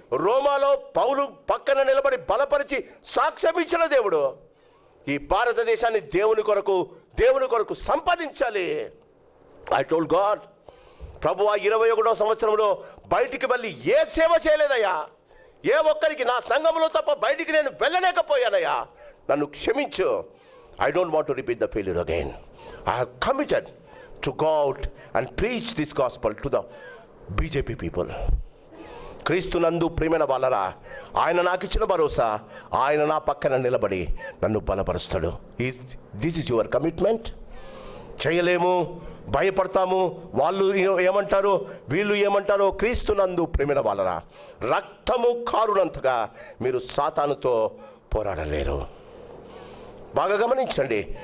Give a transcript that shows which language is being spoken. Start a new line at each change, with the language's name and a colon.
Telugu: రోమాలో పౌలు పక్కన నిలబడి బలపరిచి సాక్ష్యం ఇచ్చిన దేవుడు ఈ భారతదేశాన్ని దేవుని కొరకు సంపాదించాలి.
English: I told God,
Telugu: ప్రభువా 21వ సంవత్సరంలో బయటికి వెళ్ళి ఏ సేవ చేయలేదయ్యా, ఏ ఒక్కరికి నా సంఘంలో తప్ప బయటికి నేను వెళ్ళలేకపోయానయ్యా, నన్ను క్షమించు.
English: I don't want to repeat the failure again. I have committed to go out and preach this gospel to the BJP people.
Telugu: క్రీస్తునందు ప్రియమైన వాళ్ళరా, ఆయన నాకు ఇచ్చిన భరోసా, ఆయన నా పక్కన నిలబడి నన్ను బలపరుస్తాడు.
English: This is your commitment.
Telugu: చేయలేము, భయపడతాము, వాళ్ళు ఏమంటారో వీళ్ళు ఏమంటారో. క్రీస్తునందు ప్రియమైన వాళ్ళరా, రక్తము కారునంతగా మీరు సాతానుతో పోరాడలేరు. బాగా గమనించండి.